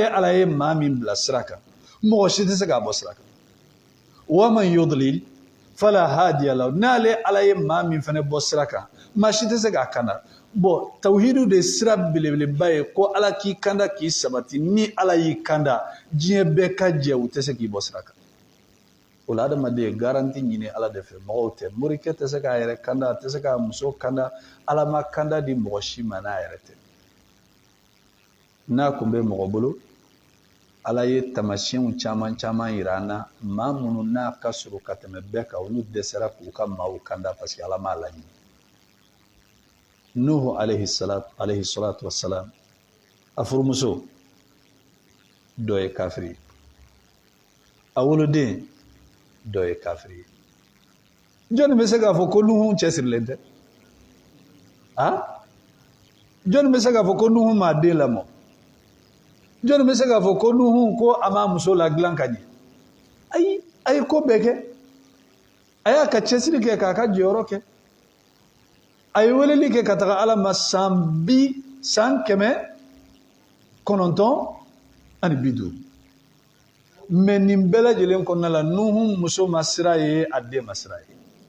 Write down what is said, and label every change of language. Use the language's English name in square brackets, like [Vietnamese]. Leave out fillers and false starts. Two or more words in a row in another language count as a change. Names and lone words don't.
[Bambara] ala ye maa min bila sira kan mɔgɔ si tɛ se k'a bɔ sira kan [Arabic] ومن يضلل فلا هادي له [Bambara] n'ale ala ye maa min fana bɔ sira kan maa si tɛ se k'a kanda bon tawhidu de sira belebeleba ye ko ala k'i kanda k'i sabati ni ala y'i kanda diɲɛ bɛɛ ka jɛ u tɛ se k'i bɔ sira kan o la adamaden garanti ɲini ala de fɛ mɔgɔw tɛ morikɛ tɛ se k'a yɛrɛ kanda a tɛ se k'a muso kanda ala ma kanda di mɔgɔ si ma n'a yɛrɛ tɛ n'a kun bɛ mɔgɔ bolo ala ye tamasiyɛnw caman yira an na maa minnu n'a ka surun ka tɛmɛ bɛɛ kan olu dɛsɛra k'u ka maaw kanda [French] parce que [Bambara] ala m'a laɲini nuhu [Arabic] عليه الصلاة والسلام [Bambara] a furumuso dɔ ye kafiri a woloden dɔ ye kafiri ye jɔnni bɛ se k'a fɔ ko nuhu cɛsirilen tɛ jɔnni bɛ se k'a fɔ ko nuhu m'a den lamɔ jɔnni bɛ se k'a fɔ ko nuhu ko a m'a muso ladilan ka ɲɛ ayi a ye ko bɛɛ kɛ a y'a ka cɛsiri kɛ k'a ka jɔyɔrɔ kɛ ay weleli ke kataga ala ma san kɛmɛ kɔnɔntɔn ani 50 mais nin bɛɛ lajɛlen kɔnɔna la Nuhu muso ma sira ye a den ma sira ye